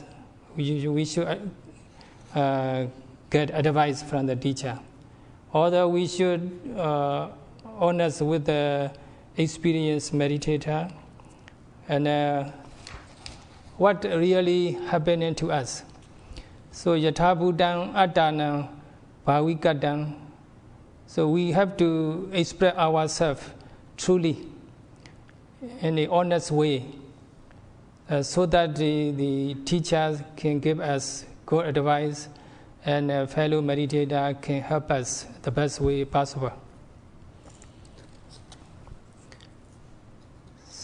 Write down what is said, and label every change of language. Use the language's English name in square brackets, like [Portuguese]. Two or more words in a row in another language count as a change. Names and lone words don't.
[English] We should get advice from the teacher. Although we should honest with the experienced meditator and what really happening to us. [Pali] So yatha buddhaṃ attanaṃ bhavikatāṃ. [English] So we have to express ourselves truly in an honest way, so that the teachers can give us good advice and a fellow meditator can help us the best way possible.